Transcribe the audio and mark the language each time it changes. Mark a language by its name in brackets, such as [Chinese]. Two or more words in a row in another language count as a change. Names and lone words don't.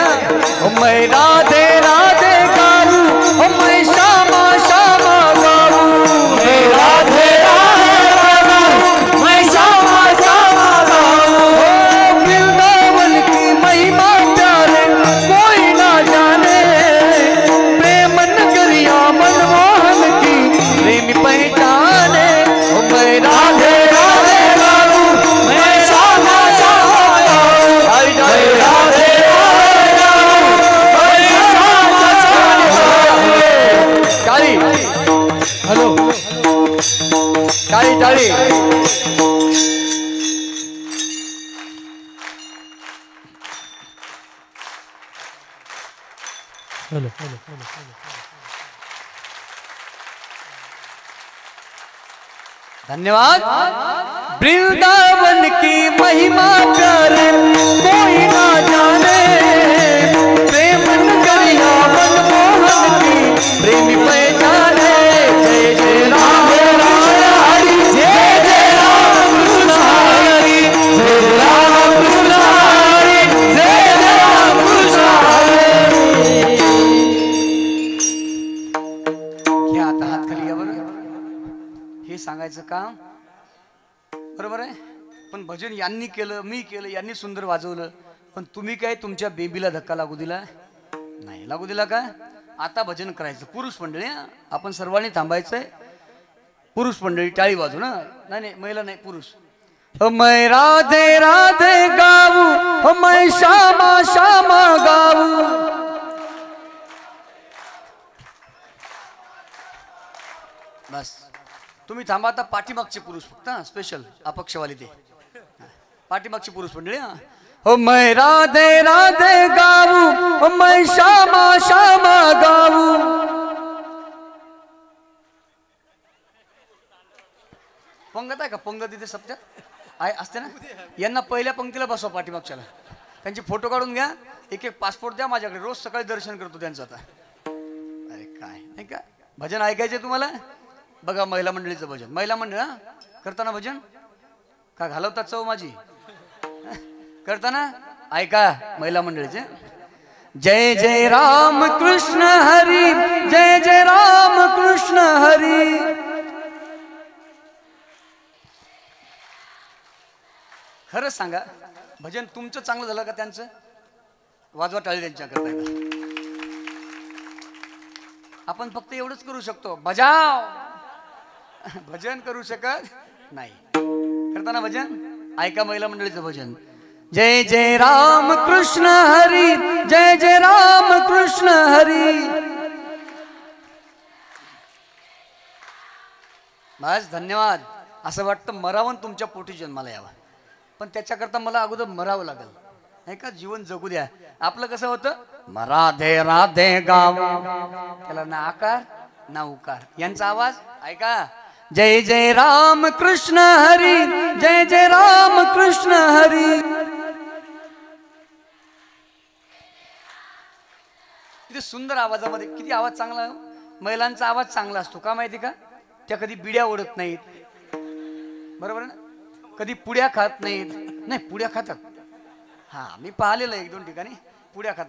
[Hindi] मैं राधे राधे गाऊ, मैं श्यामा श्यामा गाऊ. मैं राधे राधे गाऊ, मैं श्यामा श्यामा गाऊ. वृंदावन की महिमा प्यारे कोई ना जाने, प्रेम नगरिया मनमोहन की प्रेमी पहचाने. मैं राधे राधे गाऊ, मैं श्यामा श्यामा गाऊ. [Marathi] राधे राधे टाळी. हॅलो टाळी टाळी. धन्यवाद. [Hindi] वृंदावन की महिमा प्यारे कोई ना जाने, प्रेम नगरिया मनमोहन की प्रेमी पहचाने. [Marathi] जय जय राम हरि, जय जय राम कृष्ण हरि, जय जय राम कृष्ण हरि, जय जय राम कृष्ण हरि. घ्या आता हात खाली घ्या बरं. हे सांगायचं काम बरोबर आहे. पण भजन यांनी केलं, मी केलं, यांनी सुंदर वाजवलं, पण तुम्ही काय तुमच्या बेबीला धक्का लागू दिला नाही. लागू दिला का? आता भजन करायचं. पुरुष मंडळी आपण सर्वांनी थांबायचंय. पुरुष मंडळी टाळी वाजू ना. नाही नाही महिला नाही, पुरुष. [Hindi] मैं राधे राधे गाऊ, मैं श्यामा श्यामा गाऊ. [Marathi] बस तुम्ही थांबा. आता पाठीमागचे पुरुष फक्त स्पेशल अपक्षवाले ते पाठीमागची पुरुष मंडळी. [Hindi] हो मैं राधे राधे गाऊ, मैं श्यामा श्यामा गाऊ. [Marathi] पंगत आहे का पंगत इथे सप्त्यात आहे असते ना. यांना पहिल्या पंक्तीला बसवा पाठीमागच्याला. त्यांचे फोटो काढून घ्या. एक एक पासपोर्ट द्या माझ्याकडे. रोज सकाळी दर्शन करतो त्यांचं आता. अरे काय नाही का भजन ऐकायचे तुम्हाला. बघा महिला मंडळीचं भजन. महिला मंडळ करताना भजन का घालवतात चव माझी करताना ऐका महिला मंडळीचे. जय जय राम कृष्ण हरी जय जय राम कृष्ण हरी. खरंच सांगा भजन तुमचं चांगलं झालं का त्यांचं. वाजवा टाळी त्यांच्या करता. आपण फक्त एवढंच करू शकतो बजाव. भजन करू शकत नाही. करताना भजन ऐका महिला मंडळीचं भजन. जय जय राम कृष्ण हरी जय जय राम कृष्ण हरी. बस धन्यवाद. असं वाटतं मरावं तुमच्या पोटी जन्माला यावा. पण त्याच्याकरता मला अगोदर मरावं लागेल नाही का. जीवन जगू द्या. आपलं कसं होतं राधे राधे गाव. त्याला ना आकार ना उकार. यांचा आवाज ऐका. जय जय राम कृष्ण हरी जय जय राम कृष्ण हरी. किती सुंदर आवाजामध्ये किती आवाज चांगला. महिलांचा आवाज चांगला असतो का माहिती का. त्या कधी बिड्या ओढत नाहीत. बरोबर ना. कधी पुड्या खात नाहीत. नाही पुड्या खातात. हा मी पाहिलेलं एक दोन ठिकाणी पुड्या खातात.